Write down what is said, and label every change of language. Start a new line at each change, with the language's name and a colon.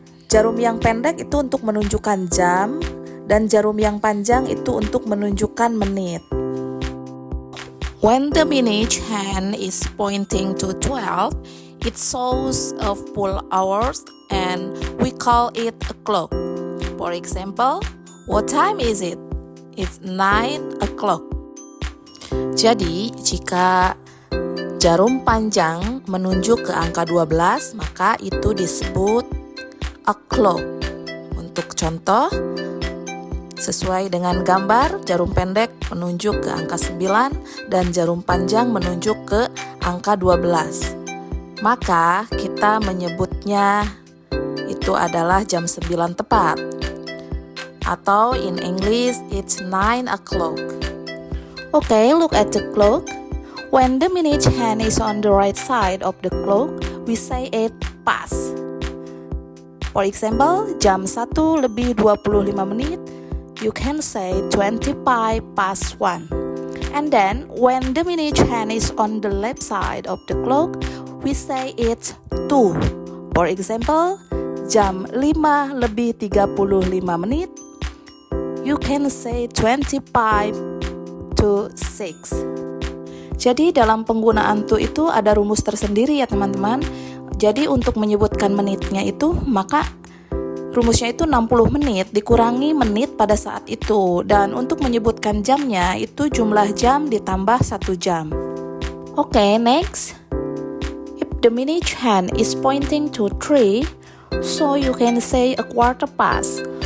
Indonesian: Jarum yang pendek itu untuk menunjukkan jam dan jarum yang panjang itu untuk menunjukkan menit.
English: When the minute hand is pointing to 12, it shows a full hours and we call it a clock. For example, what time is it? It's 9 o'clock.
Indonesian: Jadi, jika jarum panjang menunjuk ke angka 12, maka itu disebut o'clock. Untuk contoh, sesuai dengan gambar, jarum pendek menunjuk ke angka 9 dan jarum panjang menunjuk ke angka 12. Maka kita menyebutnya itu adalah jam 9 tepat.
English: Atau in English, it's 9 o'clock. Okay, look at the clock. When the minute hand is on the right side of the clock, we say it past. For example,
Indonesian: jam 1 lebih 25 menit,
English: you can say 25 past 1. And then, when the minute hand is on the left side of the clock, we say it's 2. For example,
Indonesian: jam 5 lebih 35 menit,
English: you can say 25 to 6.
Indonesian: Jadi dalam penggunaan to itu ada rumus tersendiri ya teman-teman. Jadi untuk menyebutkan menitnya itu maka rumusnya itu 60 menit dikurangi menit pada saat itu. Dan untuk menyebutkan jamnya itu jumlah jam ditambah 1 jam.
English: Okay, next. If the minute hand is pointing to 3, so you can say a quarter past.